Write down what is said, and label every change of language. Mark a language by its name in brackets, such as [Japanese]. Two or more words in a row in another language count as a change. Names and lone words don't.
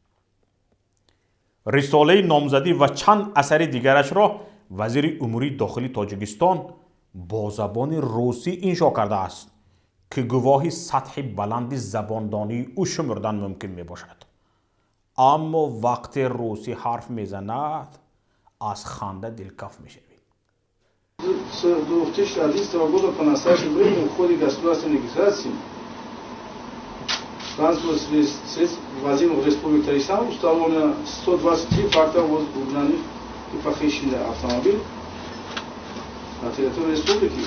[Persian] رساله نامزدی و چند اثر دیگرش را وزیر امور داخلی تاجیکستان با زبان روسی انشا کرده است که گواهی سطح بلند زباندانی او شمردن ممکن می باشد. اما وقت روسی حرف می زند از خنده دلکف می شوید. [Russian] С 2011 года по настоящее время в ходе государственной регистрации транспортных средств, ввозимых в Республику Таджикистан, установлено 123 факта угнанных и похищенных автомобилей на территории республики.